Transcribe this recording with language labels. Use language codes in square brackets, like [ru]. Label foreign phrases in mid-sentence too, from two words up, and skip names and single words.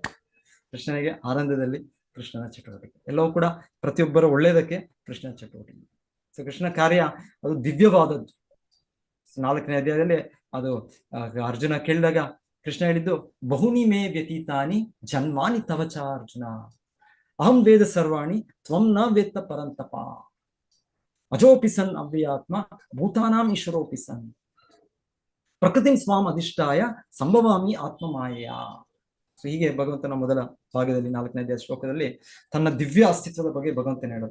[kn] ಕೃಷ್ಣನಿಗೆ ಆನಂದದಲ್ಲಿ ಕೃಷ್ಣನ ಚಟುವಟಿಕೆ ಎಲ್ಲವೂ ಕೂಡ ಪ್ರತಿಯೊಬ್ಬರ ಒಳ್ಳೆಯದಕ್ಕೆ ಕೃಷ್ಣನ ಚಟುವಟಿಕೆ. ಸೊ ಕೃಷ್ಣ ಕಾರ್ಯ ಅದು ದಿವ್ಯವಾದದ್ದು. 4ನೇ ಅಧ್ಯಾಯದಲ್ಲಿ ಅದು ಅರ್ಜುನ ಕೇಳಿದಾಗ ಕೃಷ್ಣ ಹೇಳಿದ್ದು, [sa] ಬಹುನಿ ಮೇ ವ್ಯತೀತಾನಿ ಜನ್ಮಾನಿ ತವಚ ಅರ್ಜುನ, ಅಹಂ ವೇದ ಸರ್ವಾಣಿ ತ್ವಂ ನ ವೇತ್ತ ಪರಂತಪ, ಅಜೋಪಿ ಸನ್ ಅವ್ಯಾತ್ಮ ಭೂತಾನಾಂ ಈಶ್ವರೋಪಿ ಸನ್, ಪ್ರಕೃತಿಂ ಸ್ವಾಂ ಅಧಿಷ್ಠಾಯ ಸಂಭವಾಮಿ ಆತ್ಮಮಾಯೆಯ. [kn] ಸೊ ಹೀಗೆ ಭಗವಂತನ ಮೊದಲ ಭಾಗದಲ್ಲಿ 4ನೇ ಅಧ್ಯಾಯ ಶ್ಲೋಕದಲ್ಲಿ ತನ್ನ ದಿವ್ಯ ಅಸ್ತಿತ್ವದ ಬಗ್ಗೆ ಭಗವಂತನ ಹೇಳೋದು.